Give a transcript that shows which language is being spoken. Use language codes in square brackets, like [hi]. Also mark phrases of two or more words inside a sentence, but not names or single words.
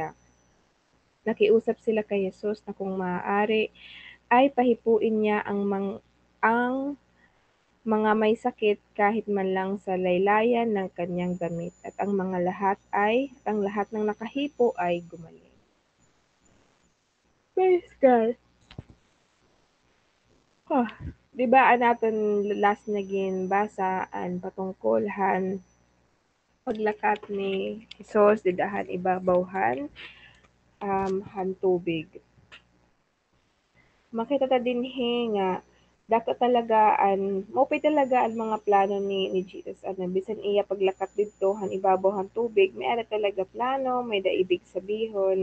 [tl] Nakiusap sila kay Jesus na kung maaari ay pahipuin niya ang mga may sakit kahit man lang sa laylayan ng kanyang damit at ang lahat ng nakahipo ay gumaling. [en] Praise God. [war] Di ba natin last naging basa an patungkol paglakat ni Jesus didahan ibabawhan han tubig. Makita ta dinhi nga dato talaga maupay talaga ang mga plano ni Jesus bisan iya paglakat didto han ibabaw han tubig may ara talaga plano, may daibig sabihon.